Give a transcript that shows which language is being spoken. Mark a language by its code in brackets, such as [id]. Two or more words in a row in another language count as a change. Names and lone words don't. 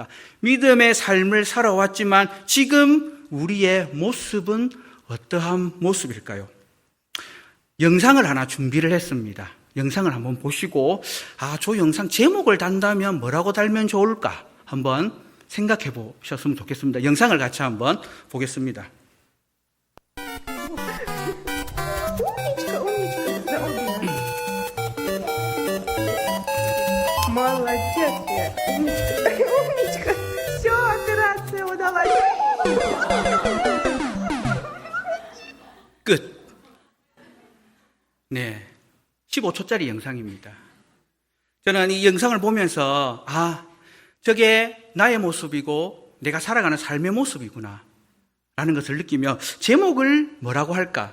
[ko] 믿음의 삶을 살아왔지만 지금 우리의 모습은 어떠한 모습일까요? 영상을 하나 준비를 했습니다. 영상을 한번 보시고 저 영상 제목을 단다면 뭐라고 달면 좋을까 한번 생각해 보셨으면 좋겠습니다. 영상을 같이 한번 보겠습니다. [ru] Молодец, я. Умничка. Все, операция удалась. [ko] 끝. 네. 15초짜리 영상입니다. 저는 이 영상을 보면서 저게 나의 모습이고 내가 살아가는 삶의 모습이구나 라는 것을 느끼며 제목을 뭐라고 할까?